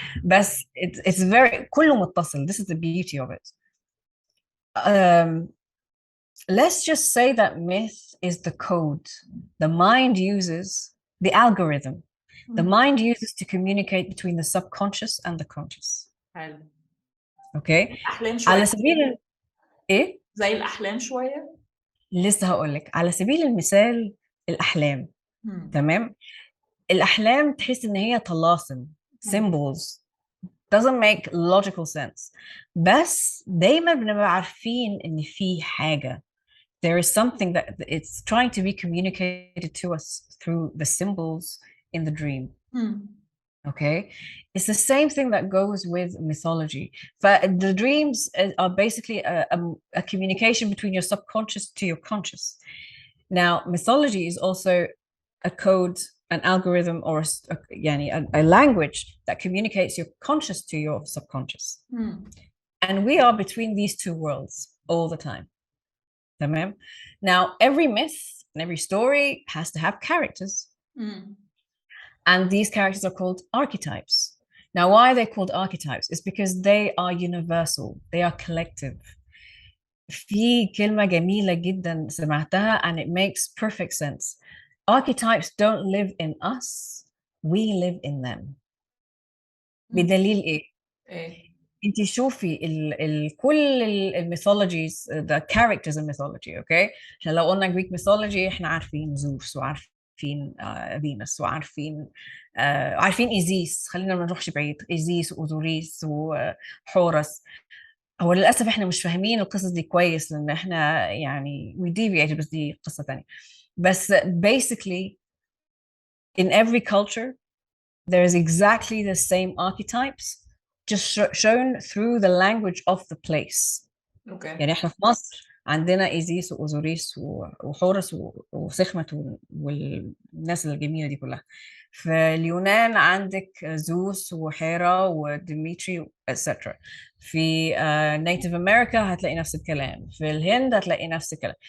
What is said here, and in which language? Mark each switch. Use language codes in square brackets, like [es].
[ar] بس [en] it's very [ar] كله متصل. [en] This is the beauty of it. Let's just say that myth is the code the mind uses, the algorithm the mind uses to communicate between the subconscious and the conscious. [ar] حلو. [en] Okay. [ar] الأحلام شوية. على سبيل ايه؟ زي الأحلام شوية. لسه هقول لك على سبيل المثال الأحلام. تمام. الأحلام تحس إن هي طلاسم [en] symbols doesn't make logical sense [ar] بس دايما بنبقى عارفين إن في حاجة. [en] There is something that it's trying to be communicated to us through the symbols in the dream. Okay, it's the same thing that goes with mythology. But the dreams are basically a communication between your subconscious to your conscious. Now, mythology is also a code, an algorithm, or a language that communicates your conscious to your subconscious. And we are between these two worlds all the time. Tamam? Now, every myth and every story has to have characters. And these characters are called archetypes. Now, why are they called archetypes? It's because they are universal. They are collective. [ar] في كلمة جميلة جدا سمعتها [en] and it makes perfect sense. Archetypes don't live in us. We live in them. [ar] بدليل ايه؟ انت شوفي كل الميثولوجيز [en] the characters in mythology. [ar] Okay, احنا لو قلنا Greek mythology احنا عارفين زوس وعارفين فينوس وعارفين عارفين إيزيس. خلينا ما نروحش بعيد. إيزيس وأوزوريس وحورس. هو للأسف احنا مش فاهمين القصص دي كويس لأن احنا يعني [en] we deviated [ar] بس دي قصة تانية. [en] بس basically in every culture there is exactly the same archetypes just shown through the language of the place. Okay. [ar] يعني احنا في مصر عندنا إيزيس وأوزوريس وحورس وسخمة والناس الجميلة دي كلها. في اليونان عندك زوس وحيرا وديميتري etc. في Native America هتلاقي نفس الكلام. في الهند هتلاقي نفس الكلام.